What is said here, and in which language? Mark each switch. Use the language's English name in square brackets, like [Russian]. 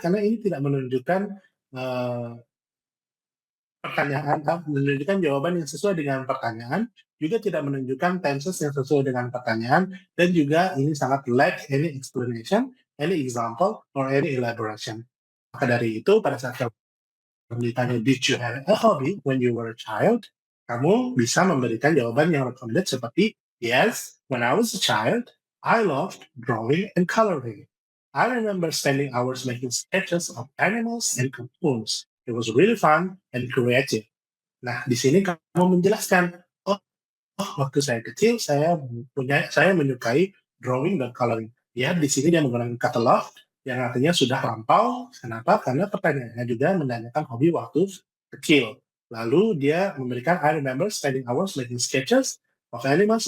[Indonesian] Karena ini tidak menunjukkan eh, pertanyaan, menunjukkan jawaban yang sesuai dengan pertanyaan, juga tidak menunjukkan tenses yang sesuai dengan pertanyaan, dan juga ini sangat [English] lack any explanation, any example, or any elaboration. [Indonesian] Maka dari itu, pada saat kamu ditanya, [English] did you have a hobby when you were a child? [Indonesian] Kamu bisa memberikan jawaban yang recommended seperti, [English] yes, when I was a child, I loved drawing and coloring. I remember spending hours making sketches of animals and cartoons. It was really fun and creative. [Indonesian] Nah, di sini kamu menjelaskan, oh, waktu saya kecil saya menyukai drawing dan coloring. Ya, di sini dia menggunakan kata love yang artinya sudah lampau. Kenapa? Karena pertanyaannya juga menanyakan hobi waktu kecil. Lalu dia memberikan [English] I remember spending hours making sketches of animals.